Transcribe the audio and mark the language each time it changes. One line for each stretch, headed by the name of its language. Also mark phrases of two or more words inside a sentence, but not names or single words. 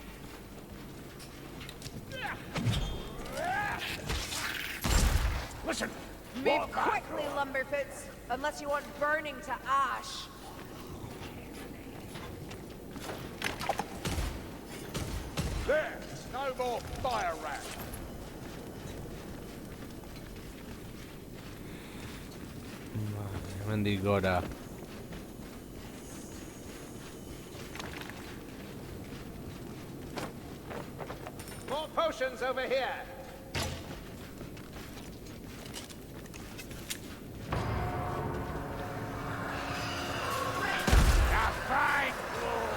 English: Listen! Move quickly, Lumberfoots, unless you want burning to ash. There, no more fire rat.
Basque: Vale, hemendik gora.
English: More potions over here. Now, fine, Claw.